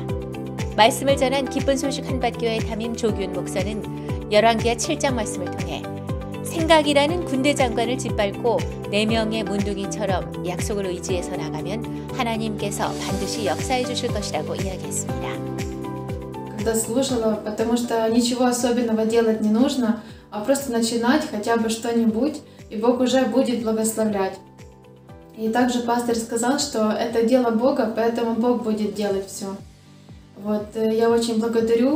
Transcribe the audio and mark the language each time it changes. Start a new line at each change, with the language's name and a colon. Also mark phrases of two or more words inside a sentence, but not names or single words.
Korean: 말씀을 전한 기쁜 소식 한밭교회 담임 조규현 목사는 열왕기하 7장 말씀을 통해 생각이라는 군대 장관을 짓밟고 4명의 문둥이처럼 약속을 의지해서 나가면 하나님께서 반드시 역사해 주실 것이라고 이야기했습니다.
Russian: Когда слушала, потому что ничего особенного делать не нужно, а просто начинать хотя бы что-нибудь, и Бог уже будет благословлять. И также пастор сказал, что это дело Бога, поэтому Бог будет делать все. Вот, я очень благодарю.